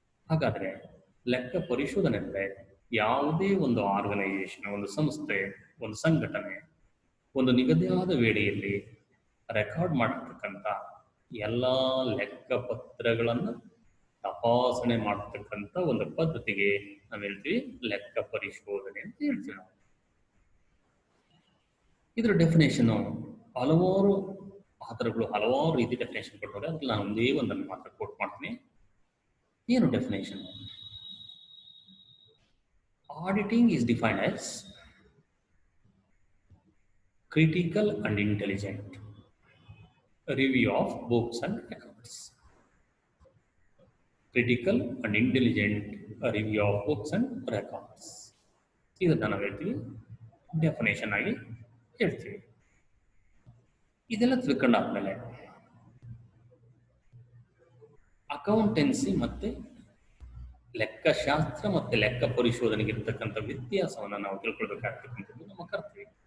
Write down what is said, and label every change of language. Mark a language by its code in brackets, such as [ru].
[kn] ಹಾಗಾದರೆ ಲೆಕ್ಕ ಪರಿಶೋಧನೆ ಅಂದರೆ ಯಾವುದೇ ಒಂದು ಆರ್ಗನೈಸೇಷನ್, ಒಂದು ಸಂಸ್ಥೆ, ಒಂದು ಸಂಘಟನೆ ಒಂದು ನಿಗದಿಯಾದ ವೇಳೆಯಲ್ಲಿ ರೆಕಾರ್ಡ್ ಮಾಡಿರ್ತಕ್ಕಂಥ ಎಲ್ಲ ಲೆಕ್ಕಪತ್ರಗಳನ್ನು ತಪಾಸಣೆ ಮಾಡತಕ್ಕಂಥ ಒಂದು ಪದ್ಧತಿಗೆ ನಾವು ಹೇಳ್ತೀವಿ ಲೆಕ್ಕ ಪರಿಶೋಧನೆ ಅಂತ ಹೇಳ್ತೀವಿ ನಾವು. ಇದರ ಡೆಫಿನೇಷನು ಹಲವಾರು ಆಧಾರಗಳು ಹಲವಾರು ರೀತಿ ಡೆಫಿನೇಷನ್ ಕೊಟ್ಟರೆ, ಅದಕ್ಕೆ ನಾನು ಒಂದೇ ಒಂದನ್ನು ಮಾತ್ರ ಕೋಟ್ ಮಾಡ್ತೀನಿ. ಏನು definition? [en] Auditing is defined as critical and intelligent review of books and records. Critical and intelligent review of books and records. [kn] ಇದನ್ನು ನಾವು ಹೇಳ್ತೀವಿ ಡೆಫಿನೇಷನ್ ಆಗಿ ಹೇಳ್ತೀವಿ. ಇದೆಲ್ಲ ತಿಳ್ಕೊಂಡಾದ್ಮೇಲೆ ಅಕೌಂಟೆನ್ಸಿ ಮತ್ತು ಲೆಕ್ಕಶಾಸ್ತ್ರ ಮತ್ತು ಲೆಕ್ಕ ಪರಿಶೋಧನೆಗೆ ಇರತಕ್ಕಂಥ ವ್ಯತ್ಯಾಸವನ್ನು ನಾವು ತಿಳ್ಕೊಳ್ಬೇಕಾಗ್ತಕ್ಕಂಥದ್ದು ನಮ್ಮ ಕರ್ತವ್ಯ.